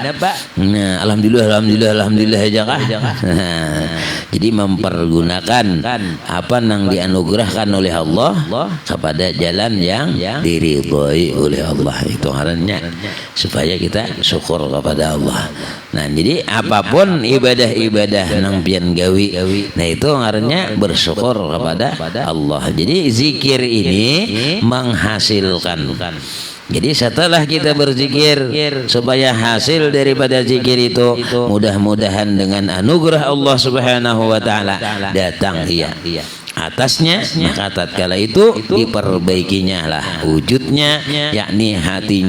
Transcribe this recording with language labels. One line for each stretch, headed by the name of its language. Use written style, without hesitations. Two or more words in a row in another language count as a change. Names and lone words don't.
Indonesian: Nah, alhamdulillah aja kah? Jadi mempergunakan apa yang dianugerahkan oleh Allah kepada jalan yang diridhoi oleh Allah, itu ngarannya supaya kita syukur kepada Allah. Nah, jadi apapun ibadah-ibadah
Banjar: nang pian gawi,
Indonesian: nah itu ngarannya bersyukur kepada Allah. Jadi zikir ini menghasilkan. Jadi setelah kita berzikir, supaya hasil daripada zikir itu mudah-mudahan dengan anugerah
Arabic: الله سبحانه وتعالى
Indonesian: datang atasnya, maka tatkala itu diperbaikinya lah wujudnya, yakni hatinya.